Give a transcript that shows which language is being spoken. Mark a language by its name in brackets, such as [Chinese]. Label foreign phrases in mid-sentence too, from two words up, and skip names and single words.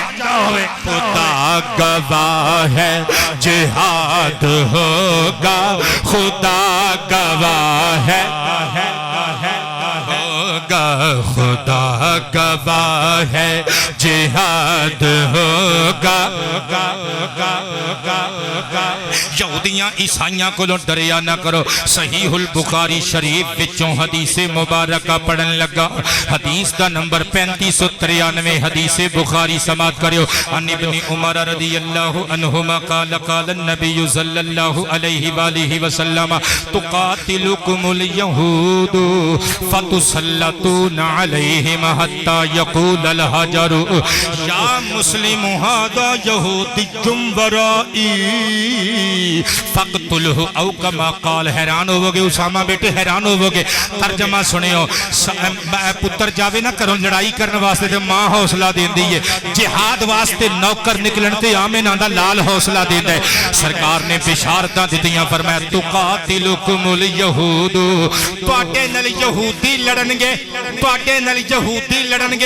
[Urdu] خدا گواہ ہے جہاد ہوگا، خدا گواہ ہے خدا گواہ ہے جہاد ہوگا. [Punjabi] ਯਹੂਦੀਆਂ ਈਸਾਈਆਂ ਕੋ ਡਰਿਆ ਨਾ ਕਰੋ। ਸਹੀਹੁਲ ਬੁਖ਼ਾਰੀ ਸ਼ਰੀਫ਼ ਵਿੱਚੋਂ ਹਦੀਸੇ ਮੁਬਾਰਕ ਪੜ੍ਹਨ ਲੱਗਾ, ਹਦੀਸ ਕਾ ਨੰਬਰ 3593 ਹਦੀਸੇ ਬੁਖ਼ਾਰੀ ਸਮਾਅਤ ਕਰਿਓ। [Arabic] عن ابن عمر رضي الله عنهما قال قال النبي صلى الله عليه وآله وسلم تقاتلكم اليهود فتسلطون عليهم حتى يقول الحجر يا مسلم هذا يهودي ورائي فاقتله أو كما قال. [Punjabi] ਹੈਰਾਨ ਹੋਵੋਗੇ ਉਸਾਮਾ ਬੇਟੇ, ਹੈਰਾਨ ਹੋਵੋਗੇ। ਤਰਜਮਾ ਸੁਣਿਓ, ਪੁੱਤਰ ਜਾਵੇ ਨਾ ਘਰੋਂ ਲੜਾਈ ਕਰਨੇ ਵਾਸਤੇ ਤੇ ਮਾਂ ਹੌਸਲਾ ਦੇਂਦੀ ਹੈ, ਜਿਹਾਦ ਵਾਸਤੇ ਨੌਕਰ ਨਿਕਲਣ ਤੇ ਆਮਿਨਾ ਦਾ ਲਾਲ ਹੌਸਲਾ ਦੇਂਦਾ ਹੈ। ਸਰਕਾਰ ਨੇ ਬਿਸ਼ਾਰਤਾਂ ਦਿੱਤੀਆਂ, ਫ਼ਰਮਾਇਆ [Arabic] تقاتلكم اليهود, [Punjabi] ਤੁਹਾਡੇ ਨਾਲ ਯਹੂਦੀ ਲੜਨਗੇ, ਤੁਹਾਡੇ ਨਾਲ ਯਹੂਦੀ ਲੜਨਗੇ।